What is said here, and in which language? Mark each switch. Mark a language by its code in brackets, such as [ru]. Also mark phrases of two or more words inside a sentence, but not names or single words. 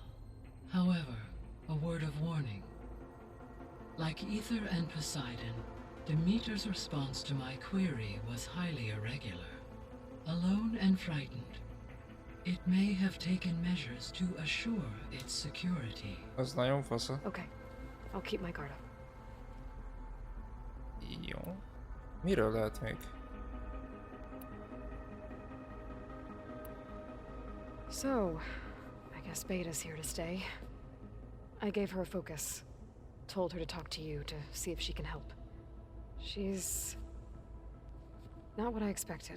[en] However, a word of warning. Like Ether and Poseidon, Demeter's response to my query was highly irregular. Alone and frightened, it may have taken measures to assure its security. [hu] Az nagyon fasza. [en] Okay, I'll keep my guard up. [hu] Jó. Miről lehet még? [en] So, I guess Beta's here to stay. I gave her a focus. Told her to talk to you to see if she can help. She's not what I expected.